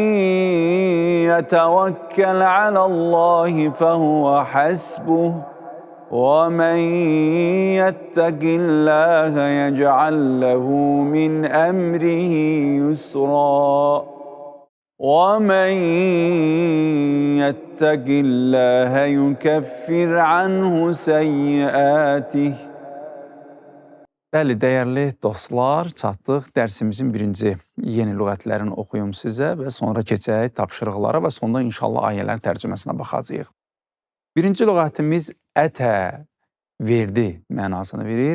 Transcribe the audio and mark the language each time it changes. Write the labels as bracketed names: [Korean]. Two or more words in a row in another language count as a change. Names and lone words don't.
[Arabic] يتوكل على الله فهو حسبه ومن يتق الله يجعل له من أمره يسرا ومن يتق الله يكفر عنه سيئاته. [Azerbaijani] Bəli, dəyərli dostlar, çatdıq dərsimizin birinci yeni lüğətlərini oxuyum sizə və sonra keçək tapşırıqlara və sonra inşallah ayələrin tərcüməsinə baxacağıq. Birinci lüğətimiz ətə, verdi mənasını verir.